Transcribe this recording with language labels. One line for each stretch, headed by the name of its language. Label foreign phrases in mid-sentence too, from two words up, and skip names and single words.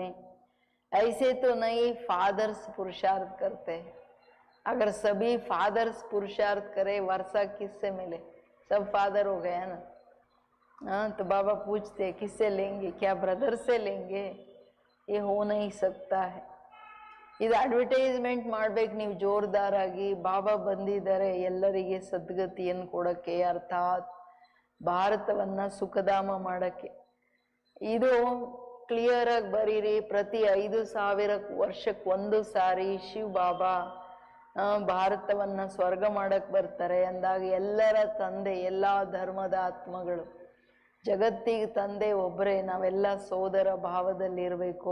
Hindi: ऐसे तो नहीं फादर्स पुरुषार्थ करते हैं. अगर सभी फादर्स पुरुषार्थ करे, वर्षा किससे मिले? सब फादर हो गया ना. तो बाबा पूछते किससे लेंगे? क्या ब्रदर से लेंगे? ये हो नहीं सकता है.
Kannada: ಇದು ಅಡ್ವರ್ಟೈಸ್ಮೆಂಟ್ ಮಾಡ್ಬೇಕು ನೀವು ಜೋರ್ದಾರಾಗಿ. ಬಾಬಾ ಬಂದಿದ್ದಾರೆ ಎಲ್ಲರಿಗೆ ಸದ್ಗತಿಯನ್ನು ಕೊಡೋಕ್ಕೆ, ಅರ್ಥಾತ್ ಭಾರತವನ್ನು ಸುಖಧಾಮ ಮಾಡೋಕ್ಕೆ. ಇದು ಕ್ಲಿಯರ್ ಆಗಿ ಬರೀರಿ. ಪ್ರತಿ 5,000 ವರ್ಷಕ್ಕೊಂದು ಸಾರಿ ಶಿವ್ ಬಾಬಾ ಭಾರತವನ್ನ ಸ್ವರ್ಗ ಮಾಡಕ್ ಬರ್ತಾರೆ ಅಂದಾಗ ಎಲ್ಲರ ತಂದೆ, ಎಲ್ಲಾ ಧರ್ಮದ ಆತ್ಮಗಳು, ಜಗತ್ತಿಗೆ ತಂದೆ ಒಬ್ಬರೇ, ನಾವೆಲ್ಲ ಸೋದರ ಭಾವದಲ್ಲಿರಬೇಕು.